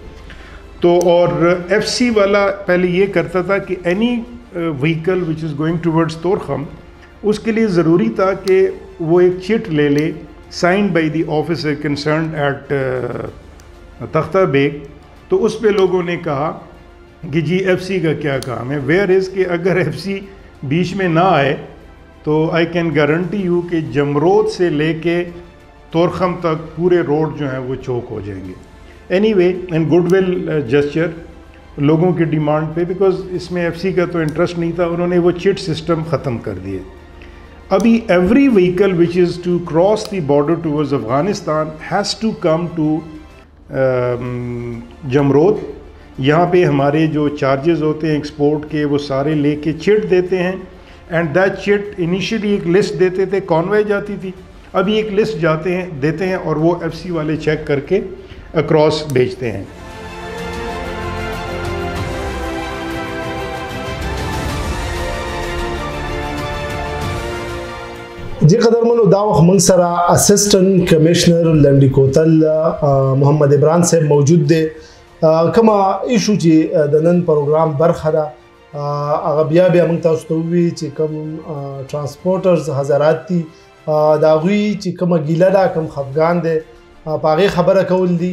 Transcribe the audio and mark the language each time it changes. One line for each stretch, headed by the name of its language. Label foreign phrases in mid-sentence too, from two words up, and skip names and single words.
Urdu: تو اور ایف سی والا پہلے یہ کرتا تھا کہ
English: any vehicle which is going towards
Urdu: تورخم اس کے لیے ضروری تھا کہ وہ ایک چٹ لے لے
English: signed by the officer concerned at
Urdu: تختہ بیگ. تو اس پہ لوگوں نے کہا کہ جی ایف سی کا کیا کام ہے
English: where is
Urdu: کہ اگر ایف سی بیچ میں نہ آئے تو
English: I can guarantee you
Urdu: کہ جمرود سے لے کے تورخم تک پورے روڈ جو ہیں وہ چوک ہو جائیں گے.
English: any way and good will gesture
Urdu: لوگوں کی ڈیمانڈ پہ بیکاز اس میں ایف سی کا تو انٹرسٹ نہیں تھا انہوں نے وہ چٹ سسٹم ختم کر دیے.
English: ابھی every vehicle which is to cross the border towards Afghanistan has to come to Jamrud.
Urdu: یہاں پہ ہمارے جو چارجز ہوتے ہیں ایکسپورٹ کے وہ سارے لے کے چٹ دیتے ہیں
English: and that chit initially
Urdu: ایک لسٹ دیتے تھے کانوے جاتی تھی ابھی ایک لسٹ دیتے ہیں اور وہ ایف سی والے چیک کر کے اکراس بھیجتے ہیں.
Pashto: جی قدرمنو دا وخت موږ سره اسسټنټ کمشنر لنډي کوتل محمد عمران صاحب موجود دی. کومه ایشو چې د نن پروګرام برخه ده هغه بیا موږ تاسو ته ووایي چې کوم ټرانسپورټرز حضرات دي د هغوی چې کومه ګیله ده کوم خفګان دی په هغې خبره کول دي.